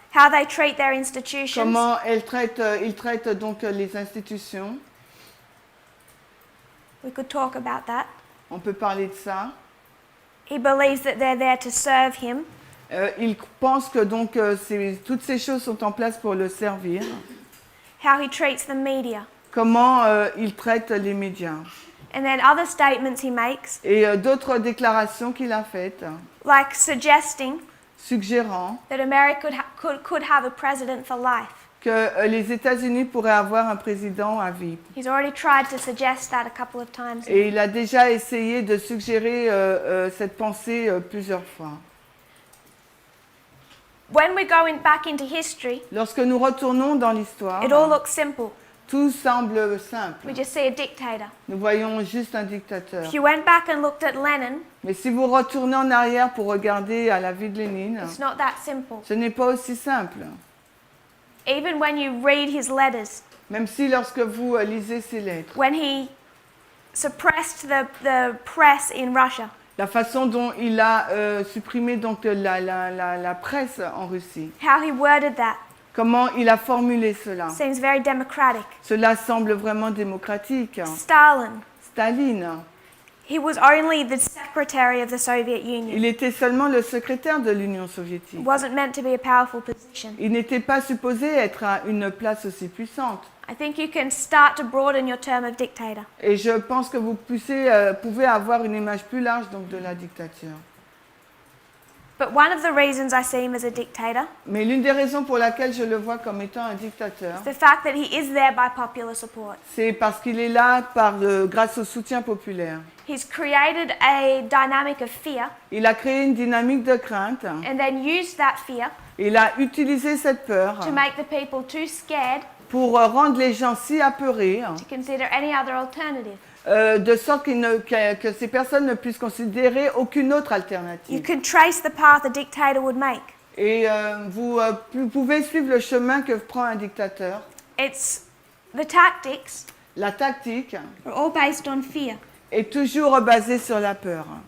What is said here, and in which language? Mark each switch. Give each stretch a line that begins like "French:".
English: how they treat their institutions,
French: comment il traite donc les institutions.
English: we could talk about that.
French: On peut parler de ça.
English: He believes that they're there to serve him.
French: Il pense que donc toutes ces choses sont en place pour le servir.
English: How he treats the media.
French: Comment il traite les médias.
English: And then other statements he makes,
French: Et d'autres déclarations qu'il a faites,
English: like suggesting
French: suggérant
English: that America could have a president for life.
French: que les États-Unis pourraient avoir un président à vie.
English: He's already tried to suggest that a couple of times.
French: Et il a déjà essayé de suggérer cette pensée plusieurs fois.
English: When we're going back into history,
French: Lorsque nous retournons dans l'histoire,
English: it all looks simple.
French: tout semble simple.
English: We just see a dictator.
French: Nous voyons juste un dictateur.
English: If you went back and looked at Lenin,
French: Mais si vous retournez en arrière pour regarder à la vie de Lénine,
English: it's not that simple.
French: ce n'est pas aussi simple.
English: Even when you read his letters,
French: Même si lorsque vous lisez ses lettres,
English: when he suppressed the press in Russia,
French: la façon dont il a supprimé donc la presse en Russie,
English: how he worded that
French: comment il a formulé cela,
English: seems very democratic.
French: cela semble vraiment démocratique.
English: Stalin,
French: Staline,
English: he was only the secretary of the Soviet Union.
French: il était seulement le secrétaire de l'Union soviétique.
English: It wasn't meant to be a powerful position.
French: Il n'était pas supposé être à une place aussi puissante.
English: I think you can start to broaden your term of dictator.
French: Et je pense que vous pouvez avoir une image plus large donc, de la dictature.
English: But one of the reasons I see him as a dictator
French: Mais l'une des raisons pour laquelle je le vois comme étant un dictateur,
English: is the fact that he is there by popular support.
French: c'est parce qu'il est là grâce au soutien populaire.
English: He's created a dynamic of fear
French: Il a créé une dynamique de crainte.
English: and then used that fear
French: Il a utilisé cette peur
English: to make the people too scared
French: pour rendre les gens si apeurés,
English: to consider any other alternative.
French: de sorte que ces personnes ne puissent considérer aucune autre
English: You
French: alternative.
English: can trace the path a dictator would make.
French: Et vous pouvez suivre le chemin que prend un dictateur.
English: It's the tactics
French: La tactique,
English: are all based on fear.
French: est toujours basé sur la peur